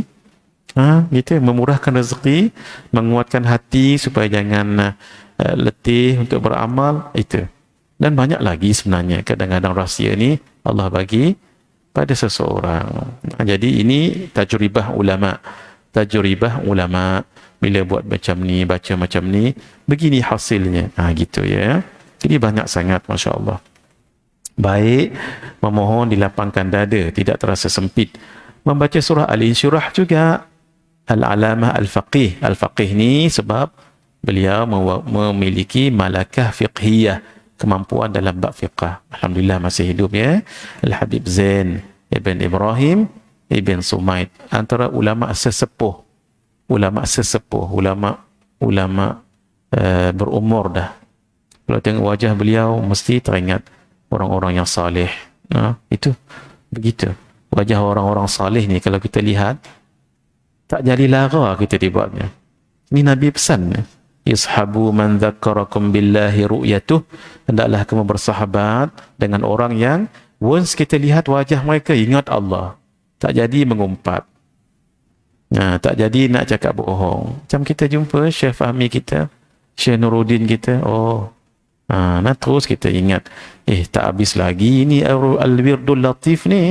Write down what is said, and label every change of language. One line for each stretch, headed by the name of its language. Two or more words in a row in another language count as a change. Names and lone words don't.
Malay: Gitu, memurahkan rezeki, menguatkan hati supaya jangan letih untuk beramal, itu. Dan banyak lagi sebenarnya, kadang-kadang rahsia ni Allah bagi pada seseorang. Jadi ini tajribah ulama. Tajribah ulama, bila buat macam ni, baca macam ni, begini hasilnya. Gitu ya. Jadi banyak sangat, masya-Allah. Baik, memohon dilapangkan dada, tidak terasa sempit. Membaca surah Al-Insyirah juga. Al-Alamah Al-Faqih. Al-Faqih ni sebab beliau memiliki
Arabic: ملكة فقهية,
Malay: kemampuan dalam bab fiqh. Alhamdulillah masih hidup ya. Al-Habib Zain Ibn Ibrahim Ibn Sumaid, antara ulama sesepuh, ulama berumur dah. Kalau tengok wajah beliau mesti teringat orang-orang yang salih. Itu begitu. Wajah orang-orang salih ni kalau kita lihat tak jadi lara kita dibuatnya. Ini Nabi pesan.
Arabic: اصحبوا من ذكركم بالله رؤيته.
Malay: Hendaklah kamu bersahabat dengan orang yang once kita lihat wajah mereka ingat Allah. Tak jadi mengumpat. Tak jadi nak cakap bohong. Macam kita jumpa Syekh Fahmi kita, Syekh Nuruddin kita. Terus kita ingat, tak habis lagi ini Al-Wirdul Latif ni.